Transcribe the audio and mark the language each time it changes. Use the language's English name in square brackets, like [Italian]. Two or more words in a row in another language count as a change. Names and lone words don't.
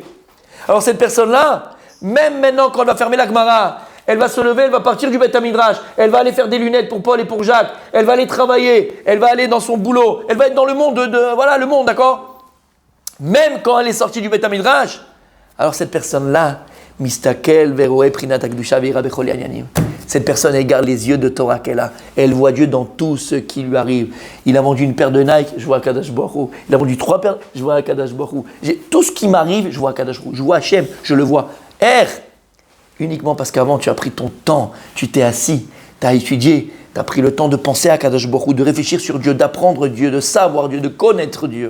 [French] Alors cette personne-là, même maintenant quand elle va fermer la Gemara, elle va se lever, elle va partir du [Hebrew] בית מדרש, [French] elle va aller faire des lunettes pour Paul et pour Jacques, elle va aller travailler, elle va aller dans son boulot, elle va être dans le monde le monde, d'accord? Même quand elle est sortie du [Hebrew] בית מדרש, [French] alors cette personne-là, [Hebrew] מסתכל ורואה פנימיות הקדושה ויראה בכל עניינים. [French] Cette personne, elle garde les yeux de Torah qu'elle a. Elle voit Dieu dans tout ce qui lui arrive. Il a vendu une paire de Nike, je vois [Hebrew] הקדוש ברוך הוא. [French] Il a vendu 3 paires, je vois [Hebrew] הקדוש ברוך הוא. [French] Tout ce qui m'arrive, je vois [Hebrew] הקדוש ברוך הוא. [French] Je vois Hachem, je le vois. Uniquement parce qu'avant, tu as pris ton temps, tu t'es assis, tu as étudié, tu as pris le temps de penser à [Hebrew] הקדוש ברוך הוא, [French] de réfléchir sur Dieu, d'apprendre Dieu, de savoir Dieu, de connaître Dieu.